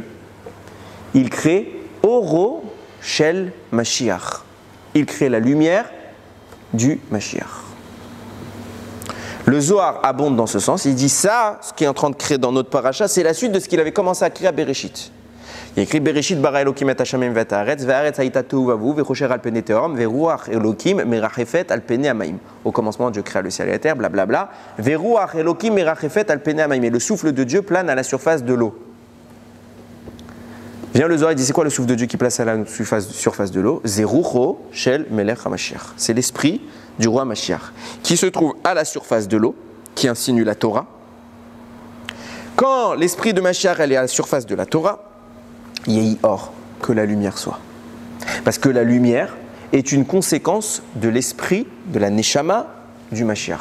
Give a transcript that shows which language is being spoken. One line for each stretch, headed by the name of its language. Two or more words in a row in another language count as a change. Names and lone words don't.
French: Il crée
Hebrew: אורו של משיח.
French: Il crée la lumière du Mashiach. Le Zohar abonde dans ce sens. Il dit ça, ce qu'il est en train de créer dans notre paracha, c'est la suite de ce qu'il avait commencé à créer à Bereshit. Il écrit
Hebrew: בראשית ברא אלוקים את השמים ואת הארץ והארץ היתה תהו ובהו וחושך על פני תהום ורוח אלוקים מרחפת על פני המים.
French: Au commencement, Dieu créa le ciel et la terre, blablabla.
Hebrew: ורוח אלוקים מרחפת על פני המים.
French: Et le souffle de Dieu plane à la surface de l'eau. Vient le Zohar, il dit c'est quoi le souffle de Dieu qui place à la surface de l'eau?
Hebrew: זה רוחו של מלך המשיח.
French: C'est l'esprit du roi Mashiach qui se trouve à la surface de l'eau, qui insinue la Torah. Quand l'esprit de Mashiach est à la surface de la Torah,
Hebrew: יהי אור,
French: que la lumière soit. Parce que la lumière est une conséquence de l'esprit, de la Neshama du Mashiach.